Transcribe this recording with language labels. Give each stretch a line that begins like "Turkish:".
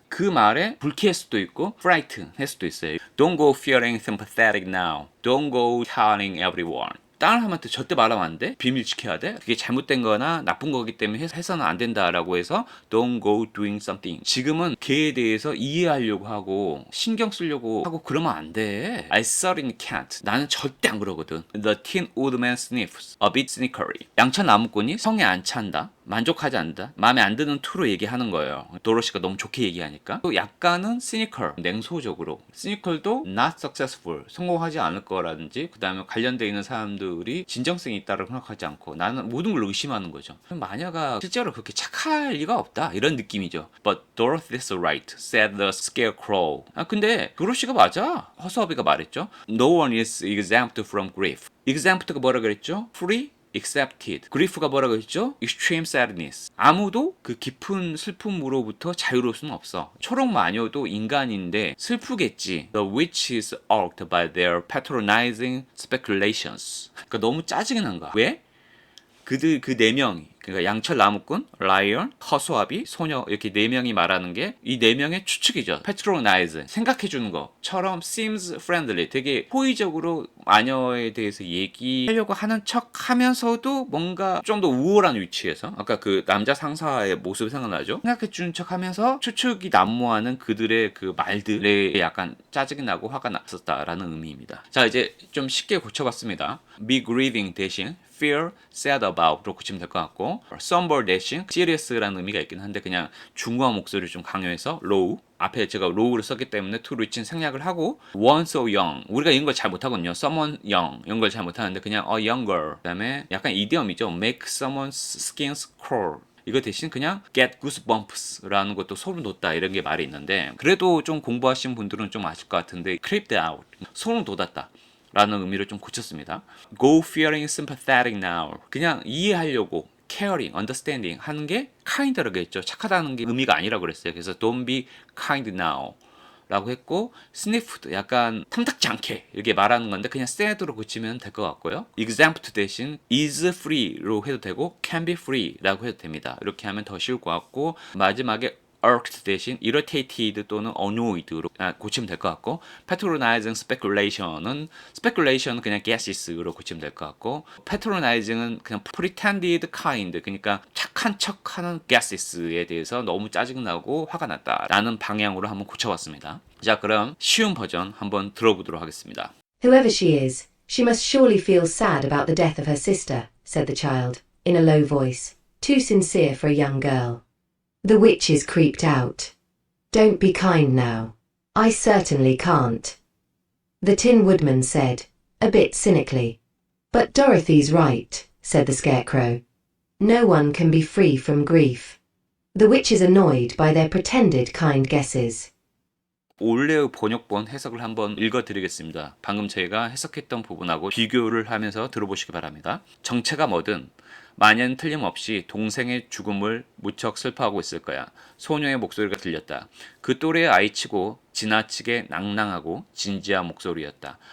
Korean: 그 말에 불쾌할 수도 있고 frightened 할 수도 있어요.
English: Don't go feeling sympathetic now. Don't go telling everyone.
Korean: 다른 사람한테 절대 말하면 안 돼. 비밀 지켜야 돼. 그게 잘못된 거나 나쁜 거기 때문에 해서는 안 된다라고 해서
English: Don't go doing something.
Korean: 지금은 걔에 대해서 이해하려고 하고 신경 쓰려고 하고 그러면 안 돼.
English: I certainly can't.
Korean: 나는 절대 안 그러거든.
English: The tin old man sniffs a bit cynically.
Korean: 양천 나무꾼이 성에 안 찬다. 만족하지 않는다. 마음에 안 드는 투로 얘기하는 거예요. 도로시가 너무 좋게 얘기하니까. 또 약간은 cynical, 냉소적으로. cynical도 not successful, 성공하지 않을 거라든지 그 다음에 관련되어 있는 사람들이 진정성이 있다고 생각하지 않고 나는 모든 걸 의심하는 거죠. 마녀가 실제로 그렇게 착할 리가 없다. 이런 느낌이죠.
English: But Dorothy's right, said the scarecrow.
Korean: 근데 도로시가 맞아. 허수아비가 말했죠.
English: No one is exempt from grief.
Korean: exempt가 뭐라 그랬죠?
English: free? accepted.
Korean: grief가 뭐라고 했죠?
English: extreme sadness.
Korean: 아무도 그 깊은 슬픔으로부터 자유로울 수는 없어. 초록 마녀도 인간인데 슬프겠지.
English: The witch is irked by their patronizing speculations.
Korean: 그러니까 너무 짜증이 난 거야. 왜? 그들 그 네 명이 그러니까 양철 나무꾼, 라이언, 허수아비, 소녀 이렇게 네 명이 말하는 게 이 네 명의 추측이죠. patronize 생각해 주는 것처럼 seems friendly 되게 호의적으로 마녀에 대해서 얘기하려고 하는 척하면서도 뭔가 좀 더 우월한 위치에서 아까 그 남자 상사의 모습이 생각나죠. 생각해 주는 척하면서 추측이 난무하는 그들의 그 말들에 약간 짜증이 나고 화가 났었다라는 의미입니다. 자 이제 좀 쉽게 고쳐봤습니다. be grieving 대신 fear, sad about로 고치면 될 것 같고 somber 대신 serious라는 의미가 있긴 한데 그냥 중후한 목소리를 좀 강요해서 low 앞에 제가 low를 썼기 때문에 to reach는 생략을 하고 one so young 우리가 이런 걸 잘 못하거든요. someone young 이런 걸 잘 못하는데 그냥
English: a young girl
Korean: 그 다음에 약간 이디엄이죠. make someone's skins crawl 이거 대신 그냥 get goosebumps라는 것도 소름 돋다 이런 게 말이 있는데 그래도 좀 공부하신 분들은 좀 아실 것 같은데 creeped out 소름 돋았다 라는 의미를 좀 고쳤습니다.
English: Go feeling sympathetic now.
Korean: 그냥 이해하려고 caring, understanding 하는 게 kind라고 했죠. 착하다는 게 의미가 아니라고 그랬어요. 그래서
English: don't be kind now
Korean: 라고 했고 sniffed 약간 탐탁지 않게 이렇게 말하는 건데 그냥 sad로 고치면 될 것 같고요. exempt 대신 is free로 해도 되고 can be free 라고 해도 됩니다. 이렇게 하면 더 쉬울 것 같고 마지막에 irked 대신 irritated 또는 annoyed로 고치면 될 것 같고, patronizing speculation은 그냥 guesses로 고치면 될 것 같고, patronizing은 그냥
English: pretended kind,
Korean: 그러니까 착한 척하는 guesses에 대해서 너무 짜증나고 화가 났다라는 방향으로 한번 고쳐봤습니다. 자, 그럼 쉬운 버전 한번 들어보도록 하겠습니다.
English: Whoever she is, she must surely feel sad about the death of her sister, said the child, in a low voice, too sincere for a young girl. The witches creeped out. Don't be kind now. I certainly can't. The Tin Woodman said, a bit cynically. But Dorothy's right, said the Scarecrow. No one can be free from grief. The witch is annoyed by their pretended kind guesses.
Korean: 올레의 번역본 해석을 한번 읽어드리겠습니다. 방금 저희가 해석했던 부분하고 비교를 하면서 들어보시기 바랍니다. 정체가 뭐든 마녀는 틀림없이 동생의 죽음을 무척 슬퍼하고 있을 거야. 소녀의 목소리가 들렸다. 그 또래의 아이치고 지나치게 낭낭하고 진지한 목소리였다.